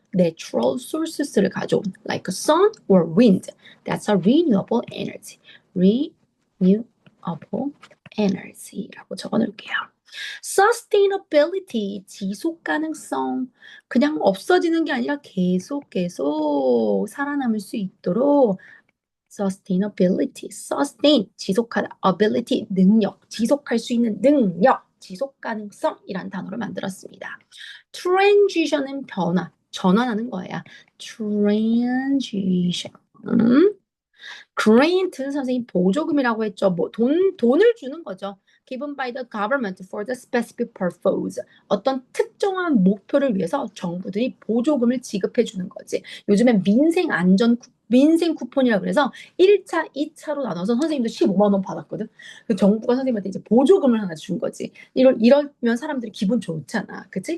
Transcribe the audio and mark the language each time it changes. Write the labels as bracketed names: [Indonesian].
[English] natural sources를 [Korean] 가져온 [English] like sun or wind. That's a renewable energy. [Korean] renewable energy라고 적어놓을게요. sustainability, 지속 가능성. 그냥 없어지는 게 아니라 계속 살아남을 수 있도록 sustainability, sustain, 지속하다, ability, 능력, 지속할 수 있는 능력. 지속 가능성이란 단어를 만들었습니다. transition은 변화, 전환하는 거야. [English] transition. [Korean] grant 선생님 보조금이라고 했죠. 뭐 돈을 주는 거죠. [English] given by the government for the specific purpose. [Korean] 어떤 특정한 목표를 위해서 정부들이 보조금을 지급해 주는 거지. 요즘엔 민생 쿠폰이라고 그래서 1차, 2차로 나눠서 선생님도 15만 원 받았거든. 그 정부가 선생님한테 이제 보조금을 하나 준 거지. 이러면 사람들이 기분 좋잖아. 그치?